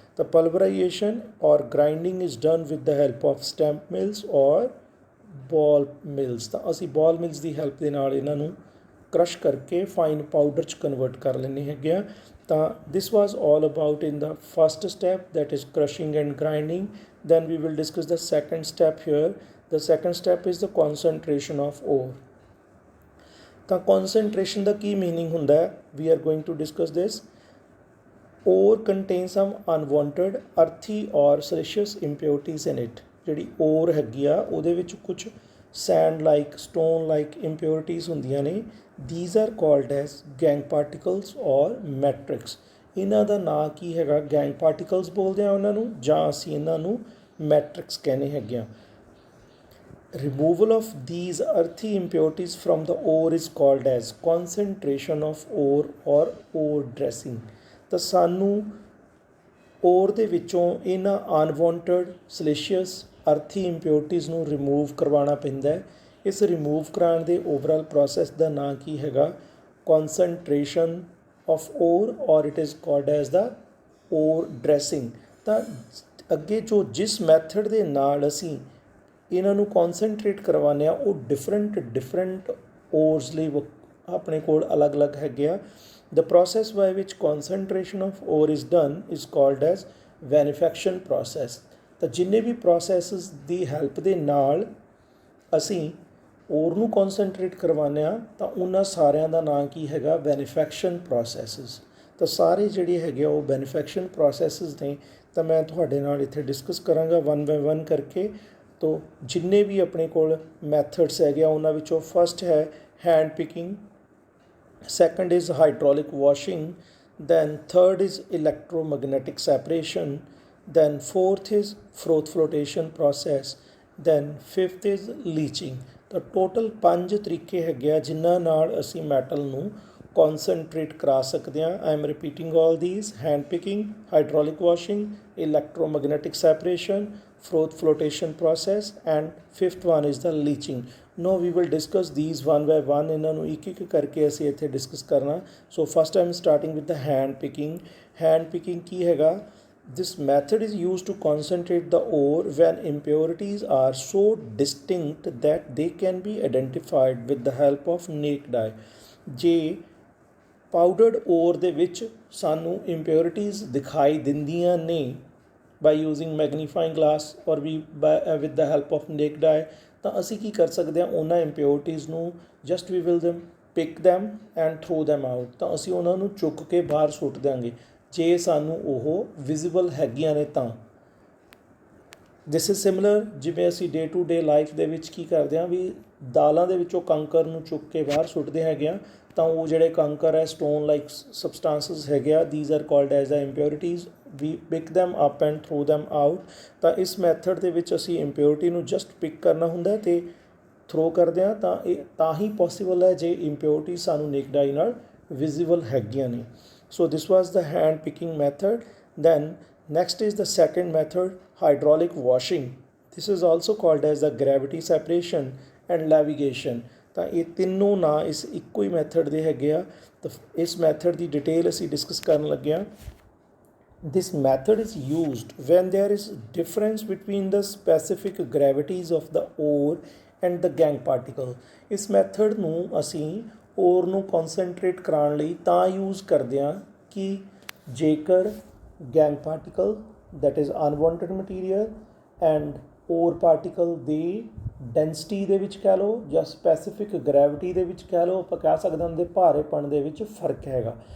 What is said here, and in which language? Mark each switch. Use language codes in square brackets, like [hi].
[en] ਤਾਂ ਪਲਵਰਾਈਜੇਸ਼ਨ ਔਰ grinding is done with the help of stamp mills ਔਰ ball mills. [pa] ਤਾਂ ਅਸੀਂ ਬਾਲ ਮਿਲਸ ਦੀ ਹੈਲਪ ਦੇ ਨਾਲ ਇਹਨਾਂ ਨੂੰ ਕ੍ਰਸ਼ ਕਰਕੇ ਫਾਈਨ ਪਾਊਡਰ 'ਚ ਕਨਵਰਟ ਕਰ ਲੈਂਦੇ ਹੈਗੇ ਆ। [en] ਤਾਂ this was all about in the first step, that is crushing and grinding। Then we will discuss the second step here। The second step is the concentration of ore। [pa] ਤਾਂ concentration ਦਾ ਕੀ meaning ਹੁੰਦਾ ਹੈ? [en] We are going to discuss this। Ore contains some unwanted earthy or siliceous impurities in it। [pa] ਜਿਹੜੀ ore ਹੈਗੀ ਆ ਉਹਦੇ ਵਿੱਚ ਕੁਝ [en] sand like stone like impurities [pa] ਹੁੰਦੀਆਂ ਨੇ। [en] These are called as gang particles or matrix। [pa] ਇਹਨਾਂ ਦਾ ਨਾਂ ਕੀ ਹੈਗਾ? ਗੈਂਗ ਪਾਰਟੀਕਲਸ ਬੋਲਦੇ ਆ ਉਹਨਾਂ ਨੂੰ, ਜਾਂ ਅਸੀਂ ਇਹਨਾਂ ਨੂੰ ਮੈਟ੍ਰਿਕਸ ਕਹਿੰਦੇ ਹੈਗੇ ਆ। [en] Removal of these earthy impurities from the ore is called as concentration of ore or ore dressing. [pa] ਤਾਂ ਸਾਨੂੰ ਓਰ ਦੇ ਵਿੱਚੋਂ ਇਹਨਾਂ ਅਨਵਾਂਟਡ ਸਿਲੀਸ਼ੀਅਸ ਅਰਥੀ ਇੰਪਿਓਰਿਟੀਜ਼ ਨੂੰ ਰਿਮੂਵ ਕਰਵਾਉਣਾ ਪੈਂਦਾ ਹੈ। ਇਸ ਰਿਮੂਵ ਕਰਾਉਣ ਦੇ ਓਵਰਆਲ ਪ੍ਰੋਸੈਸ ਦਾ ਨਾਂ ਕੀ ਹੈਗਾ? [en] Concentration of ore or it is called as the ore dressing. [pa] ਤਾਂ ਅੱਗੇ ਜਿਸ ਮੈਥਡ ਦੇ ਨਾਲ ਅਸੀਂ ਇਹਨਾਂ ਨੂੰ ਕੌਨਸਨਟ੍ਰੇਟ ਕਰਵਾਉਂਦੇ ਹਾਂ ਉਹ ਡਿਫਰੈਂਟ ਓਰਸ ਲਈ ਆਪਣੇ ਕੋਲ ਅਲੱਗ-ਅਲੱਗ ਹੈਗੇ ਆ। [en] The process by which concentration of ore is done is called as benefaction process। [pa] ਤਾਂ ਜਿੰਨੇ ਵੀ ਪ੍ਰੋਸੈਸਿਸ ਦੀ ਹੈਲਪ ਦੇ ਨਾਲ ਅਸੀਂ ਓਰ ਨੂੰ ਕਨਸੈਂਟਰੇਟ ਕਰਵਾਉਂਦੇ ਹਾਂ ਤਾਂ ਉਹਨਾਂ ਸਾਰਿਆਂ ਦਾ ਨਾਂ ਕੀ ਹੈਗਾ, ਬੈਨੀਫੈਕਸ਼ਨ ਪ੍ਰੋਸੈਸਿਸ। ਤਾਂ ਸਾਰੇ ਜਿਹੜੇ ਹੈਗੇ ਆ ਉਹ ਬੈਨੀਫੈਕਸ਼ਨ ਪ੍ਰੋਸੈਸਿਸ ਨੇ। ਤਾਂ ਮੈਂ ਤੁਹਾਡੇ ਨਾਲ ਇੱਥੇ ਡਿਸਕਸ ਕਰਾਂਗਾ 1 ਬਾਏ 1 ਕਰਕੇ। ਤੋ ਜਿੰਨੇ ਵੀ ਆਪਣੇ ਕੋਲ ਮੈਥਡਸ ਹੈਗੇ ਆ ਉਹਨਾਂ ਵਿੱਚੋਂ [en] First ਹੈ hand picking, second is hydraulic washing, then third is electromagnetic separation, then fourth is froth flotation process, then fifth is leaching। [pa] ਤਾਂ ਟੋਟਲ 5 ਤਰੀਕੇ ਹੈਗੇ ਆ ਜਿਨ੍ਹਾਂ ਨਾਲ ਅਸੀਂ ਮੈਟਲ ਨੂੰ ਕਨਸੈਂਟਰੇਟ ਕਰਾ ਸਕਦੇ ਹਾਂ। [en] I am repeating all these: hand picking, hydraulic washing, electromagnetic separation, froth flotation process, and fifth one is the leaching। Now we will discuss these one by one। [pa] ਇਹਨਾਂ ਨੂੰ ਇੱਕ ਇੱਕ ਕਰਕੇ ਅਸੀਂ ਇੱਥੇ ਡਿਸਕਸ ਕਰਨਾ। [en] So first I am starting with the hand picking. [pa] Hand picking ਕੀ ਹੈਗਾ? [en] This method is used to concentrate the ore when impurities are so distinct that they can be identified with the help of naked eye। [pa] ਜੇ ਪਾਊਡਰਡ ਓਰ ਦੇ ਵਿੱਚ ਸਾਨੂੰ ਇੰਪਿਓਰਿਟੀਜ਼ ਦਿਖਾਈ ਦਿੰਦੀਆਂ ਨੇ [en] by using magnifying glass or with the help of naked eye, [pa] ਤਾਂ ਅਸੀਂ ਕੀ ਕਰ ਸਕਦੇ ਹਾਂ, ਉਹਨਾਂ ਇੰਪਿਓਰਿਟੀਜ਼ ਨੂੰ [en] Just we will pick them and throw them out। [pa] ਤਾਂ ਅਸੀਂ ਉਹਨਾਂ ਨੂੰ ਚੁੱਕ ਕੇ ਬਾਹਰ ਸੁੱਟ ਦਿਆਂਗੇ ਜੇ ਸਾਨੂੰ ਉਹ ਵਿਜ਼ੀਬਲ ਹੈਗੀਆਂ ਨੇ ਤਾਂ। [en] this is similar [pa] ਜਿਵੇਂ ਅਸੀਂ ਡੇ ਟੂ ਡੇ ਲਾਈਫ ਦੇ ਵਿੱਚ ਕੀ ਕਰਦੇ ਹਾਂ ਵੀ ਦਾਲਾਂ ਦੇ ਵਿੱਚੋਂ ਕੰਕਰ ਨੂੰ ਚੁੱਕ ਕੇ ਬਾਹਰ ਸੁੱਟਦੇ ਹੈਗੇ ਆ, ਤਾਂ ਉਹ ਜਿਹੜੇ ਕੰਕਰ ਹੈ ਸਟੋਨ ਲਾਈਕ ਸਬਸਟੈਂਸਸ ਹੈਗੇ ਆ, [en] These are called as the impurities. We pick them up and throw them out। [pa] ਤਾਂ ਇਸ ਮੈਥਡ ਦੇ ਵਿੱਚ ਅਸੀਂ ਇੰਪਿਓਰਿਟੀ ਨੂੰ ਜਸਟ ਪਿਕ ਕਰਨਾ ਹੁੰਦਾ ਅਤੇ ਥਰੋ ਕਰਦੇ ਹਾਂ। ਤਾਂ ਇਹ ਤਾਂ ਹੀ ਪੋਸੀਬਲ ਹੈ ਜੇ ਇੰਪਿਓਰਿਟੀ ਸਾਨੂੰ ਨੇਕਡ ਆਈ ਨਾਲ ਵਿਜ਼ੀਬਲ ਹੈਗੀਆਂ ਨੇ। [en] So this was the hand picking method. Then next is the second method, hydraulic washing. This is also called as the gravity separation and levigation. [pa] ਤਾਂ ਇਹ ਤਿੰਨੋਂ ਨਾਂ ਇਸ ਇੱਕੋ ਹੀ ਮੈਥਡ ਦੇ ਹੈਗੇ ਆ। ਤਾਂ ਇਸ ਮੈਥਡ ਦੀ ਡਿਟੇਲ ਅਸੀਂ ਡਿਸਕਸ ਕਰਨ ਲੱਗੇ ਹਾਂ। [en] This method is used when there is difference between the specific gravities of the ore and the gangue particle। [pa] ਇਸ ਮੈਥਡ ਨੂੰ ਅਸੀਂ ਓਰ ਨੂੰ ਕਨਸੈਂਟਰੇਟ ਕਰਾਉਣ ਲਈ ਤਾਂ ਯੂਜ਼ ਕਰਦੇ ਹਾਂ ਕਿ ਜੇਕਰ gang particle [en] that is unwanted material [pa] and or particle ਦੀ density ਦੇ ਵਿੱਚ ਕਹਿ ਲਓ ਜਾਂ ਸਪੈਸੀਫਿਕ ਗ੍ਰੈਵਿਟੀ ਦੇ ਵਿੱਚ ਕਹਿ ਲਓ, ਆਪਾਂ ਕਹਿ ਸਕਦੇ ਹਾਂ ਉਹਦੇ ਭਾਰੇਪਣ ਦੇ ਵਿੱਚ ਫਰਕ ਹੈਗਾ।